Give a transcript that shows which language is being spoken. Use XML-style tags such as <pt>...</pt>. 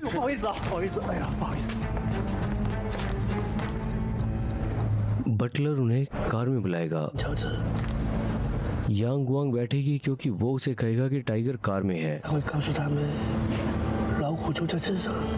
<zh>不好意思啊，不好意思，哎呀，不好意思。</zh> <hi>Buttler उन्हें car में बुलाएगा।</hi> <zh>乔治，</zh> <hi>यांग गुआंग बैठेगी क्योंकि वो उसे कहेगा कि टाइगर कार में है।</hi> <zh>他会告诉他们，老虎就在车上。</zh>